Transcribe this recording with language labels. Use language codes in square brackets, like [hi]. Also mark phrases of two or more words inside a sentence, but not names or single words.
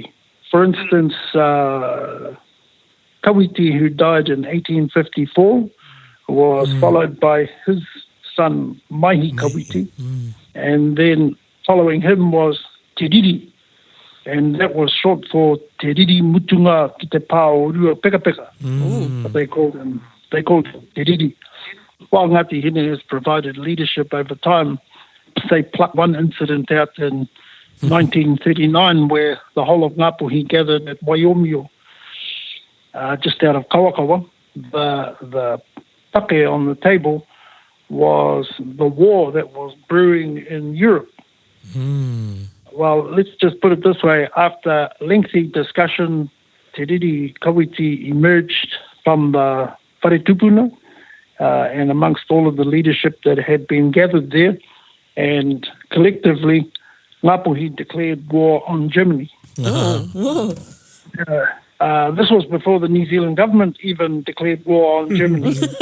[en] For instance, Kawiti, who died in 1854, was followed by his son, Maihi Kawiti, and then following him was Te Riri, and that was short for Te Riri Mutunga ki te pāo rua peka peka. But they called him Te Riri. While Ngāti Hine has provided leadership over time, they plucked one incident out in 1939 where the whole of Ngāpuhi gathered at Waiomio, just out of Kawakawa. The take on the table was the war that was brewing in Europe. Well, let's just put it this way. After lengthy discussion, Te Riri Kawiti emerged from the [mi] whare tupuna [en] and amongst all of the leadership that had been gathered there, and collectively, Ngāpuhi declared war on Germany. This was before the New Zealand government even declared war on Germany.